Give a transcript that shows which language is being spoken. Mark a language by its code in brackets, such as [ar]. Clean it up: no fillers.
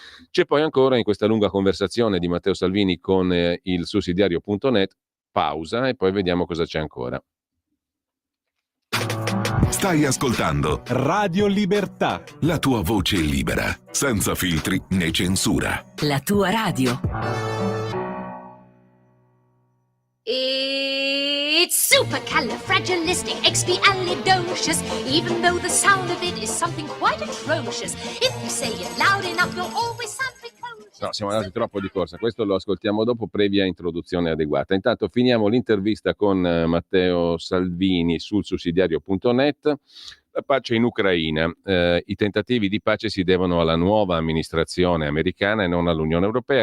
[it] C'è poi ancora in questa lunga conversazione di Matteo Salvini con il sussidiario.net, pausa e poi vediamo cosa c'è ancora. Stai ascoltando Radio Libertà, la tua voce libera, senza filtri né censura. La tua radio. [en] It's supercalifragilisticexpialidocious, even though the sound of it is something quite atrocious. If you say it loud enough, you'll always sound precocious. [it] No, siamo andati troppo di corsa, questo lo ascoltiamo dopo, previa introduzione adeguata. Intanto finiamo l'intervista con Matteo Salvini sul sussidiario.net. La pace in Ucraina. I tentativi di pace si devono alla nuova amministrazione americana e non all'Unione Europea.